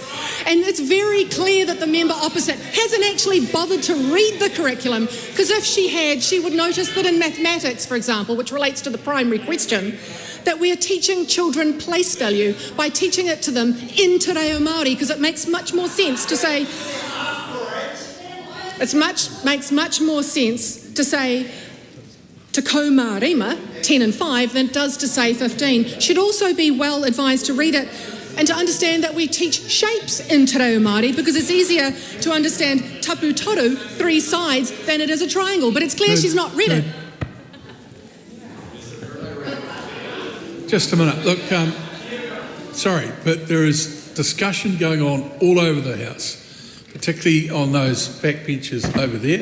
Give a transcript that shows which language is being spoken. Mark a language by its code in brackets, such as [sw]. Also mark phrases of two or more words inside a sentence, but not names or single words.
[en] And it's very clear that the member opposite hasn't actually bothered to read the curriculum, because if she had, she would notice that in mathematics, for example, which relates to the primary question, that we are teaching children place value by teaching it to them in Te Reo Māori, because it makes much more sense to say, makes much more sense to say to [mi] ko mārima, [en] 10 and 5, than it does to say 15. Should also be well advised to read it and to understand that we teach shapes in Te Reo Māori because it's easier to understand [mi] tapu toru, [en] 3 sides, than it is a triangle. But it's clear she's not read it. Just a minute. Look, sorry, but there is discussion going on all over the House, particularly on those backbenches over there.